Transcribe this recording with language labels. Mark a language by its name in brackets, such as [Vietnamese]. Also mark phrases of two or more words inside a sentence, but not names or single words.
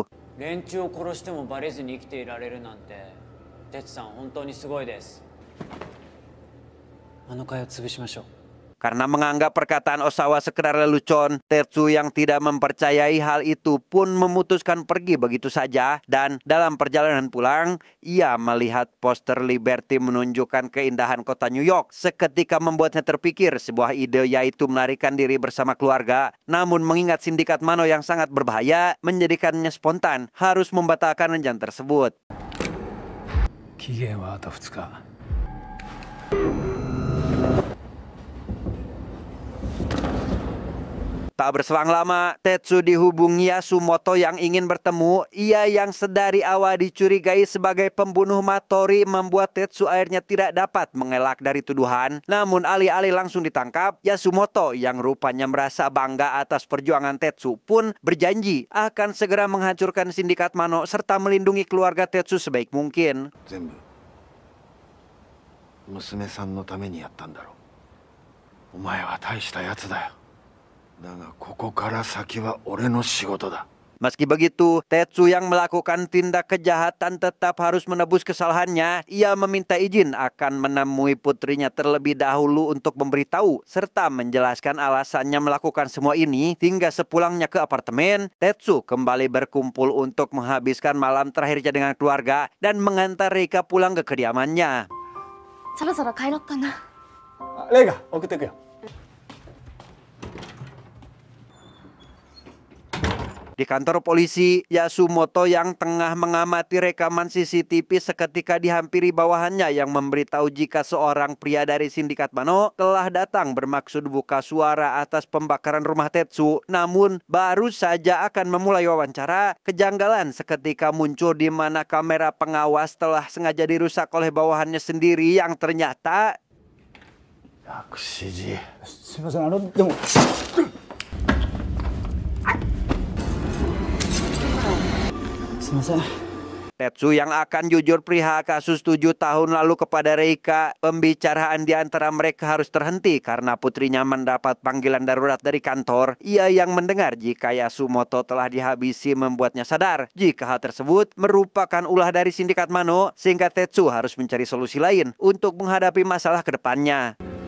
[Japanese] 連中を殺してもバレずに生きていられるなんて、哲さん本当にすごいです。あの会を潰しましょう。 [Indonesian] Karena menganggap perkataan Osawa sekedar lelucon, Tetsu yang tidak mempercayai hal itu pun memutuskan pergi begitu saja. Dan dalam perjalanan pulang, ia melihat poster Liberty menunjukkan keindahan kota New York. Seketika membuatnya terpikir sebuah ide, yaitu melarikan diri bersama keluarga. Namun mengingat sindikat Mano yang sangat berbahaya, menjadikannya spontan harus membatalkan rencana tersebut. [Japanese] 期限はあと2日。 [Indonesian] Tak berselang lama, Tetsu dihubungi Yasumoto yang ingin bertemu. Ia yang sedari awal dicurigai sebagai pembunuh Matori membuat Tetsu akhirnya tidak dapat mengelak dari tuduhan. Namun alih-alih langsung ditangkap, Yasumoto yang rupanya merasa bangga atas perjuangan Tetsu pun berjanji akan segera menghancurkan sindikat Mano serta melindungi keluarga Tetsu sebaik mungkin. [Japanese] 全部娘さんのためにやったんだろう。お前は大したやつだよ。だがここから先は俺の仕事だ。 [Indonesian] Meski begitu, Tetsu yang melakukan tindak kejahatan tetap harus menebus kesalahannya. Ia meminta izin akan menemui putrinya terlebih dahulu untuk memberitahu serta menjelaskan alasannya melakukan semua ini. Hingga sepulangnya ke apartemen, Tetsu kembali berkumpul untuk menghabiskan malam terakhirnya dengan keluarga dan mengantar Reika pulang ke kediamannya. [Japanese] そろそろ帰ろっかな。レイが送ってくよ。 [Indonesian] Di kantor polisi, Yasumoto yang tengah mengamati rekaman CCTV seketika dihampiri bawahannya yang memberitahu jika seorang pria dari sindikat Mano telah datang bermaksud buka suara atas pembakaran rumah Tetsu. Namun, baru saja akan memulai wawancara, kejanggalan seketika muncul di mana kamera pengawas telah sengaja dirusak oleh bawahannya sendiri yang ternyata... [Japanese] 薬師寺。すみません、でも。 すみません。 [Indonesian] Tetsu yang akan jujur perihal kasus 7 tahun lalu kepada Reika, pembicaraan di antara mereka harus terhenti karena putrinya mendapat panggilan darurat dari kantor. Ia yang mendengar jika Yasumoto telah dihabisi membuatnya sadar jika hal tersebut merupakan ulah dari sindikat Mano, sehingga Tetsu harus mencari solusi lain untuk menghadapi masalah ke depannya.